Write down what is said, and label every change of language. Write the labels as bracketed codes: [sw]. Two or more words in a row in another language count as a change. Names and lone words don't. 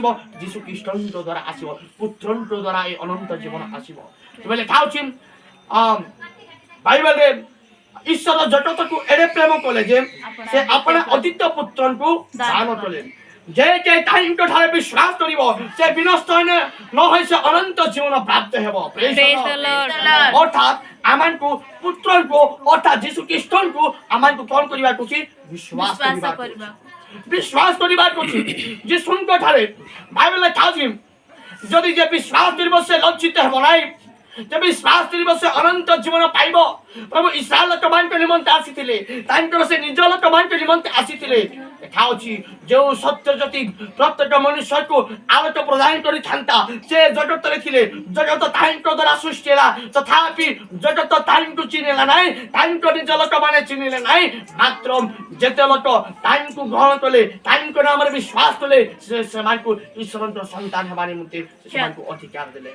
[or] ଯୀଶୁ ଖ୍ରୀଷ୍ଟଙ୍କ ଦ୍ୱାରା ଆସିବ ପୁତ୍ରଙ୍କ ଦ୍ୱାରା ଏ ଅନନ୍ତ ଜୀବନ ଆସିବ ତେବେ ଲେଖା ଅଛି ବାଇବେଲରେ ଈଶ୍ୱର ଜଗତକୁ ଏଡ଼େ ପ୍ରେମ କଲେ ଯେ ସେ ଆପଣ ଅଦ୍ୱିତୀୟ ପୁତ୍ରଙ୍କୁ ଦାନ କଲେ ଯେ କେହି ତାଙ୍କ ଠାରେ ବିଶ୍ୱାସ କରିବ ସେ ବିନଷ୍ଟ ନ ହୋଇ ସେ ଅନନ୍ତ ଜୀବନ ପ୍ରାପ୍ତ ହେବ ଅର୍ଥାତ୍ ଆମମାନଙ୍କୁ ପୁତ୍ରଙ୍କୁ ଅର୍ଥାତ୍ ଯୀଶୁ ଖ୍ରୀଷ୍ଟଙ୍କୁ ଆମମାନଙ୍କୁ କ'ଣ କରିବାକୁ ଅଛି ବିଶ୍ୱାସ କରିବାକୁ ଅଛି ଯୀଶୁଙ୍କ ଠାରେ ବାଇବେଲ ଲେଖା ଅଛି ଯଦି ଯେ ବିଶ୍ୱାସ କରିବ ସେ ଲଜ୍ଜିତ ହେବ ନାହିଁ ଯେ ବିଶ୍ୱାସ କରିବ ସେ ଅନନ୍ତ ଜୀବନ ପାଇବ ପ୍ରଭୁ ଇସ୍ରାୟେଲ ଲୋକମାନଙ୍କ ନିମନ୍ତେ ଆସିଥିଲେ ତାଙ୍କର ସେ ନିଜ ଲୋକମାନଙ୍କ ନିମନ୍ତେ ଆସିଥିଲେ ଲେଖା ଅଛି ଯେଉଁ ସତ୍ୟ ଜ୍ୟୋତି ପ୍ରତ୍ୟେକ ମନୁଷ୍ୟକୁ ଆଲୋକ ପ୍ରଦାନ କରିଥାନ୍ତା ସେ ଜଗତରେ ଥିଲେ ଜଗତ ତାଙ୍କ ଦ୍ୱାରା ସୃଷ୍ଟି ହେଲା ତଥାପି ଜଗତ ତାଙ୍କୁ ଚିହ୍ନିଲା ନାହିଁ ତାଙ୍କ ନିଜ ଲୋକମାନେ ଚିହ୍ନିଲେ ନାହିଁ ମାତ୍ର ଯେତେ ଲୋକ ତାଙ୍କୁ ଗ୍ରହଣ କଲେ ତାଙ୍କ ନାମରେ ବିଶ୍ୱାସ କଲେ ସେମାନଙ୍କୁ ଈଶ୍ୱରଙ୍କ ସନ୍ତାନ ହେବା ନିମନ୍ତେ ସେମାନଙ୍କୁ ଅଧିକାର ଦେଲେ